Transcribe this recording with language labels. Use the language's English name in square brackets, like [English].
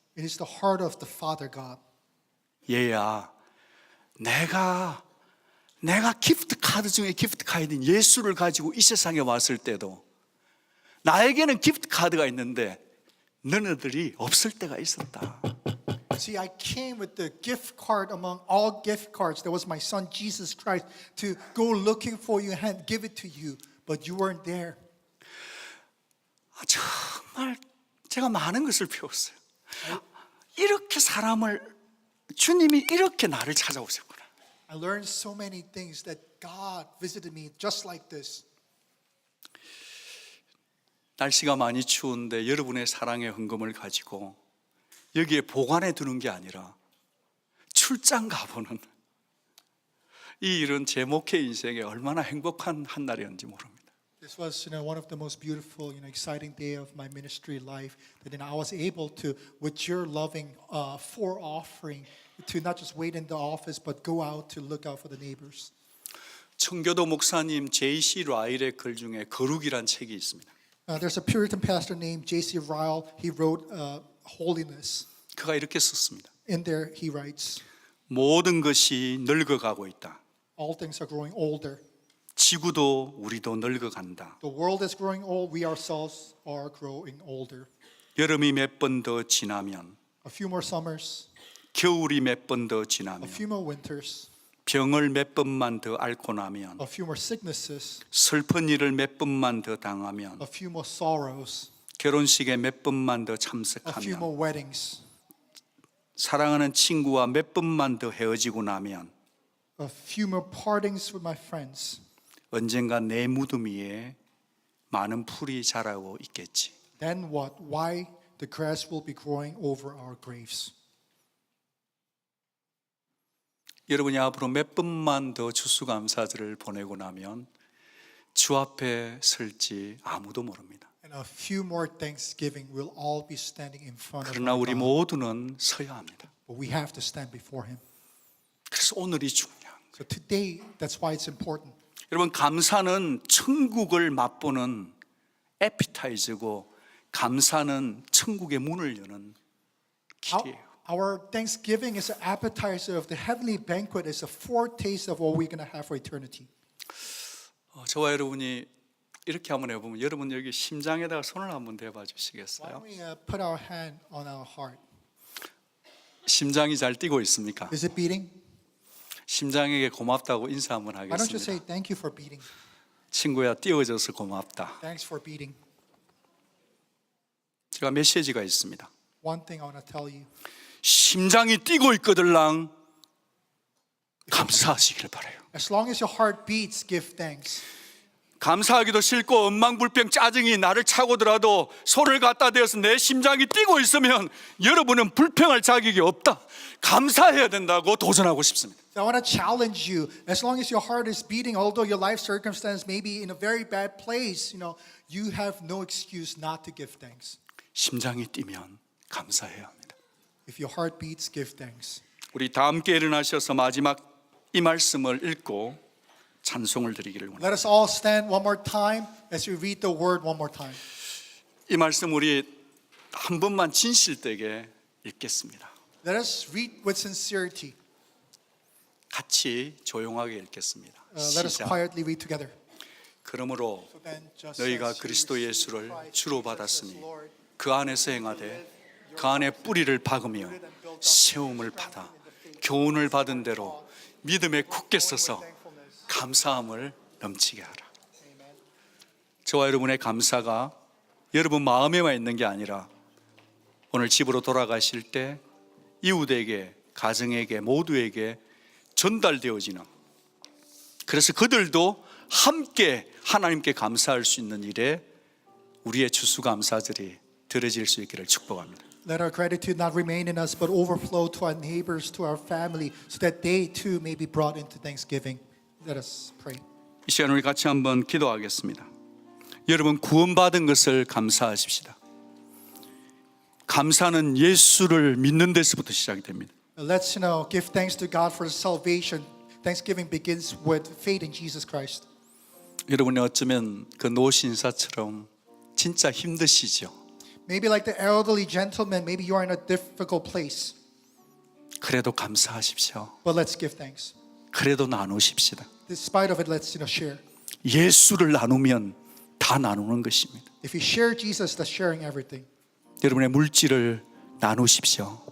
[English] It is the heart of the Father God. [Korean] 얘야, 내가 기프트 카드 중에 기프트 카드인 예수를 가지고 이 세상에 왔을 때도 나에게는 기프트 카드가 있는데 너네들이 없을 때가 있었다. [English] See, I came with the gift card among all gift cards. That was my son Jesus Christ to go looking for you and give it to you, but you weren't there. [Korean] 정말 제가 많은 것을 배웠어요. 이렇게 주님이 이렇게 나를 찾아오셨구나. [English] I learned so many things that God visited me just like this. [Korean] 날씨가 많이 추운데 여러분의 사랑의 헌금을 가지고 여기에 보관해 두는 게 아니라 출장 가보는 이 일은 제 목회 인생에 얼마나 행복한 한 날이었는지 모릅니다. [English] This was, one of the most beautiful, exciting day of my ministry life. That I was able to, with your loving offering, to not just wait in the office, but go out to look out for the neighbors. [Korean] 청교도 목사님 J.C. 라일의 글 중에 거룩이란 책이 있습니다. [English] There's a Puritan pastor named J.C. Ryle. He wrote Holiness. [Korean] 그가 이렇게 썼습니다. [English] In there, he writes, [Korean] 모든 것이 늙어가고 있다. [English] all things are growing older. [Korean] 지구도 우리도 늙어간다. [English] The world is growing old. We ourselves are growing older. [Korean] 여름이 몇 번 더 지나면, [English] A few more summers, [Korean] 겨울이 몇 번 더 [English] a [Korean] 지나면, [English] few more winters, [Korean] 병을 몇 번만 더 앓고 나면, [English] a few more sicknesses, [Korean] 슬픈 일을 몇 번만 더 당하면, [English] a few more sorrows, [Korean] 결혼식에 몇 번만 더 [English] a few [Korean] 참석하면, [English] more weddings, [Korean] 사랑하는 친구와 몇 번만 더 헤어지고 나면 [English] a few more partings with my friends. [Korean] 언젠가 내 무덤 위에 많은 풀이 자라고 있겠지. [English] Then what? Why the grass will be growing over our graves? [Korean] 여러분이 앞으로 몇 번만 더 추수감사절을 보내고 나면 주 앞에 설지 아무도 모릅니다. [English] And a few more Thanksgiving, we'll all be standing in front of [Korean] 그러나 [English] our [Korean] 우리 [English] God. [Korean] 모두는 서야 합니다. [English] But we have to stand before Him. [Korean] 그래서 오늘이 중요한 거예요. [English] So today, that's why it's important. [Korean] 여러분, 감사는 천국을 맛보는 에피타이저고 감사는 천국의 문을 여는 길이에요. [English] Our Thanksgiving is an appetizer of the heavenly banquet. It's a foretaste of what we're going to have for eternity. [Korean] 저와 여러분이 이렇게 한번 해보면 여러분 여기 심장에다가 손을 한번 대봐 [English] Why [Korean] 주시겠어요? [English] don't we put our hand on our heart? [Korean] 심장이 잘 뛰고 있습니까? [English] Is it beating? [Korean] 심장에게 고맙다고 인사 한번 [English] Why don't you say [Korean] 하겠습니다. [English] thank you for beating? [Korean] 친구야, 뛰어줘서 고맙다. [English] Thanks for beating. [Korean] 제가 메시지가 있습니다. [English] One thing I want to tell you. [Korean] 심장이 뛰고 있거들랑 감사하시길 바라요. [English] As long as your heart beats, give thanks. [Korean] 감사하기도 싫고 엉망불평 짜증이 나를 차고더라도 손을 갖다 대어서 내 심장이 뛰고 있으면 여러분은 불평할 자격이 없다. 감사해야 된다고 도전하고 싶습니다. [English] So I want to challenge you. As long as your heart is beating, although your life circumstance may be in a very bad place, you have no excuse not to give thanks. [Korean] 심장이 뛰면 감사해야 합니다. [English] If your heart beats, give thanks. [Korean] 우리 다 함께 일어나셔서 마지막 이 말씀을 읽고 찬송을 드리기를 원합니다. [English] Let us all stand one more time as we read the word one more time. [Korean] 이 말씀 우리 한 번만 진실되게 읽겠습니다. Let us read with sincerity. 같이 조용하게 읽겠습니다. [English] Let us [Korean] 시작. [English] quietly read together. [Korean] 그러므로 [English] So then, just [Korean] 너희가 [English] as you [Korean] 그리스도 [English] received [Korean] 예수를 [English] Christ [Korean] 주로 [English] Jesus as [Korean] 받았으니 [English] Lord, [Korean] 그 안에서 행하되 그 안에 뿌리를 박으며 세움을 받아 교훈을 받은 대로 믿음에 굳게 서서 감사함을 넘치게 하라. 저와 여러분의 감사가 여러분 마음에만 있는 게 아니라 오늘 집으로 돌아가실 때 이웃에게, 가정에게, 모두에게 전달되어지는, 그래서 그들도 함께 하나님께 감사할 수 있는 일에 우리의 추수감사절이 들어질 수 있기를 축복합니다. [English] let our gratitude not remain in us, but overflow to our neighbors, to our family, so that they too may be brought into thanksgiving. Let us pray. [Korean] 이 시간 우리 같이 한번 기도하겠습니다. 여러분 구원받은 것을 감사하십시다. 감사는 예수를 믿는 데서부터 시작이 됩니다. [English] Let's give thanks to God for salvation. Thanksgiving begins with faith in Jesus Christ. [Korean] 여러분이 어쩌면 그 노신사처럼 진짜 힘드시죠. [English] Maybe like the elderly gentleman, maybe you are in a difficult place. [Korean] 그래도 감사하십시오. [English] But let's give thanks. [Korean] 그래도 나누십시다. [English] Despite of it, let's share. [Korean] 예수를 나누면 다 나누는 것입니다. [English] If you share Jesus, that's sharing everything. [Korean] 여러분의 물질을 나누십시오.